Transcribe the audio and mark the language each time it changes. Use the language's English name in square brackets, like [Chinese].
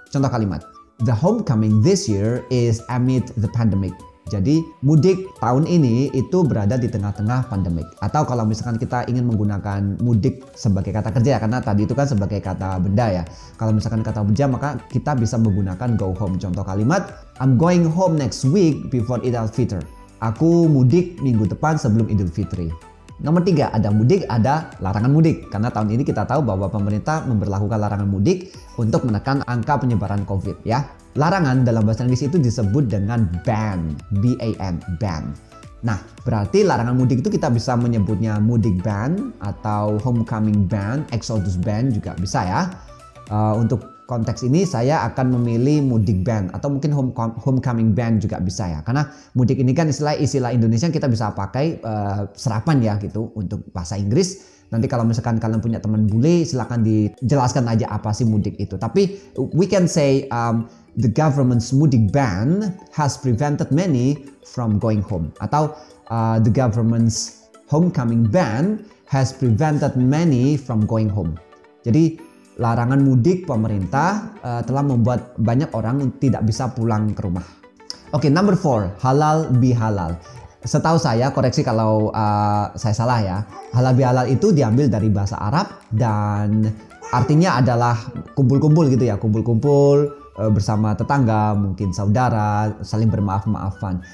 [Indonesian] Contoh kalimat, [English] the homecoming this year is amid the pandemic. [Indonesian] Jadi mudik tahun ini itu berada di tengah-tengah pandemik. Atau kalau misalkan kita ingin menggunakan mudik sebagai kata kerja, karena tadi itu kan sebagai kata benda ya. Kalau misalkan kata benda maka kita bisa menggunakan [English] go home. [Indonesian] Contoh kalimat, [English] I'm going home next week before Eid al-Fitr. [Indonesian] Aku mudik minggu depan sebelum Idul Fitri. Nomor 3, ada mudik, ada larangan mudik. Karena tahun ini kita tahu bahwa pemerintah memberlakukan larangan mudik untuk menekan angka penyebaran COVID ya. Larangan dalam bahasa Inggris itu disebut dengan ban, B-A-N, ban. Nah, berarti larangan mudik itu kita bisa menyebutnya mudik ban atau homecoming ban, exodus ban juga bisa ya. Untuk konteks ini saya akan memilih mudik ban atau mungkin homecoming ban juga bisa ya. Karena mudik ini kan istilah Indonesia kita bisa pakai serapan ya gitu untuk bahasa Inggris. Nanti kalau misalkan kalian punya teman bule silakan dijelaskan aja apa sih mudik itu. Tapi [English] we can say the government's mudik ban has prevented many from going home. [Indonesian] Atau [English] the government's homecoming ban has prevented many from going home. [Indonesian] Jadi larangan mudik pemerintah telah membuat banyak orang tidak bisa pulang ke rumah. Oke, [English] number 4, [Indonesian] halal bihalal. Setahu saya, koreksi kalau saya salah ya, halal bihalal itu diambil dari bahasa Arab dan artinya adalah kumpul-kumpul gitu ya, kumpul-kumpul bersama tetangga, mungkin saudara, saling bermaaf-maafan.